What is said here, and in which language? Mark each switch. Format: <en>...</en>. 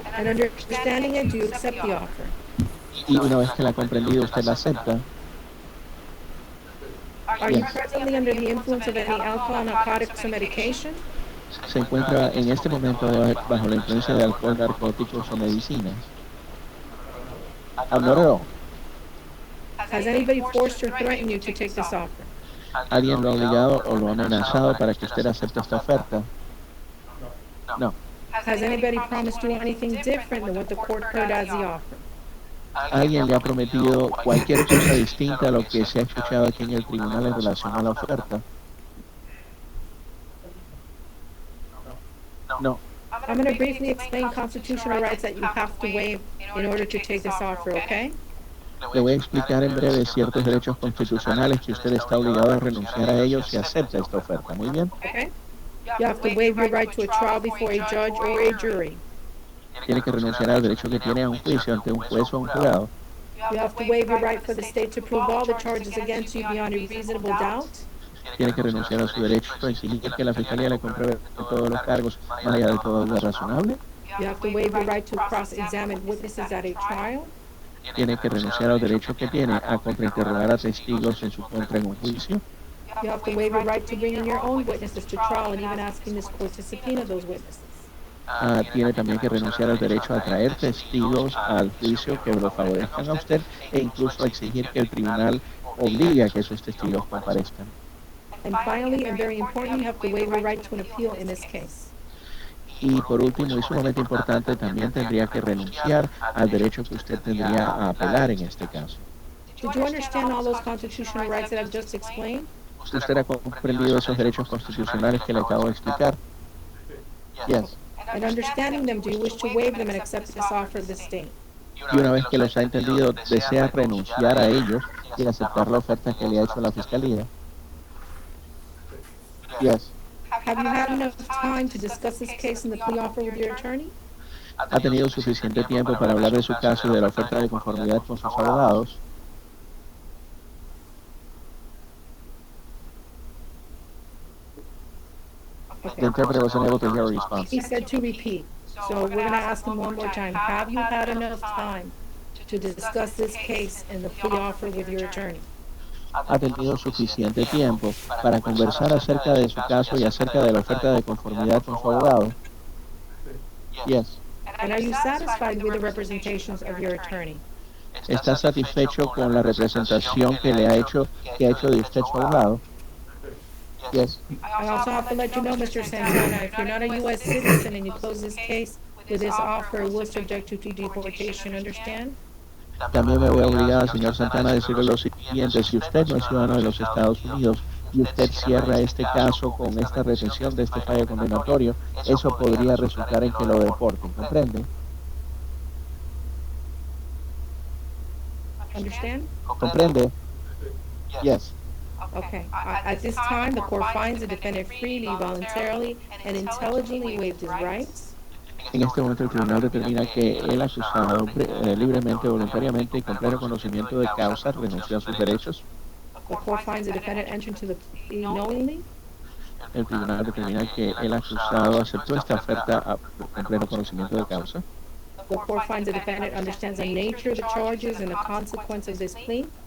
<en>And understanding it, do you accept the offer?</en> <es>Y una vez que la ha comprendido, usted la acepta.</es> <en>Are you presently under the influence of any alcohol, narcotics, or medication?</en> <es>Se encuentra en este momento bajo la influencia de alcohol, narcóticos o medicinas.</es> <en>Not at all. Has anybody forced or threatened you to take this offer?</en> <es>¿Alguien lo ha obligado o lo ha amenazado para que usted acepte esta oferta?</es> <en>No. Has anybody promised you anything different than what the court heard as the offer?</en> <es>¿Alguien le ha prometido cualquier cosa distinta a lo que se ha escuchado aquí en el tribunal en relación a la oferta?</es> <en>No. I'm going to briefly explain constitutional rights that you have to waive in order to take this offer, okay?</en> <es>Le voy a explicar en breve ciertos derechos constitucionales que usted está obligado a renunciar a ellos si acepta esta oferta. Muy bien.</es> <en>Okay? You have to waive your right to a trial before a judge or a jury.</en> <es>Tiene que renunciar al derecho que tiene a un juicio ante un juez o un jurado.</es> <en>You have to waive your right for the state to prove all the charges against you beyond a reasonable doubt.</en> <es>Tiene que renunciar a su derecho a exigir que la fiscalía le compruebe todos los cargos más allá de todo lo razonable.</es> <en>You have to waive your right to cross-examine witnesses at a trial.</en> <es>Tiene que renunciar al derecho que tiene a contrainterrogar a testigos en su contra en un juicio.</es> <en>You have to waive your right to bring in your own witnesses to trial and even asking this court to subpoena those witnesses.</en> <es>Tiene también que renunciar al derecho a traer testigos al juicio que lo favorezcan a usted e incluso a exigir que el tribunal obligue a que esos testigos comparezcan.</es> <en>And finally, and very important, you have to waive your right to an appeal in this case.</en> <es>Y por último, y sumamente importante, también tendría que renunciar al derecho que usted tendría a apelar en este caso.</es> <en>Did you understand all those constitutional rights that I've just explained?</en> <es>¿Usted ha comprendido esos derechos constitucionales que le acabo de explicar?</es> <en>Yes. And understanding them, do you wish to waive them and accept this offer of the state?</en> <es>Y una vez que los ha entendido, ¿desea renunciar a ellos y aceptar la oferta que le ha hecho la fiscalía?</es> <en>Yes. Have you had enough time to discuss this case and the plea offer with your attorney?</en> <es>¿Ha tenido suficiente tiempo para hablar de su caso y de la oferta de conformidad con sus abogados?</es> <en>The interpreter was unable to hear a response. He said to repeat. So we're going to ask him one more time. Have you had enough time to discuss this case and the plea offer with your attorney?</en> <es>¿Ha tenido suficiente tiempo para conversar acerca de su caso y acerca de la oferta de conformidad con su abogado?</es> <en>Yes. And are you satisfied with the representations of your attorney?</en> <es>¿Está satisfecho con la representación que ha hecho de usted su abogado?</es> <en>Yes. I also have to let you know, Mr. Santana, if you're not a U.S. citizen and you close this case with this offer, it will subject you to deportation, understand?</en> <es>También me voy a obligar, señor Santana, a decirle lo siguiente: si usted no es ciudadano de los Estados Unidos y usted cierra este caso con esta retención de este fallo condenatorio, eso podría resultar en que lo deporten, ¿comprende?</es> <en>Understand?</en> <es>¿Comprende?</es> <en>Yes. Okay. At this time, the court finds the defendant freely, voluntarily, and intelligently waived his rights.</en> <es>En este momento el tribunal determina que el acusado libremente, voluntariamente y con pleno conocimiento de causa renunció a sus derechos.</es> <en>The court finds the defendant entered into the plea knowingly.</en> <es>El tribunal determina que el acusado aceptó esta oferta con pleno conocimiento de causa.</es> <en>The court finds the defendant understands the nature of the charges and the consequence of this plea.</en>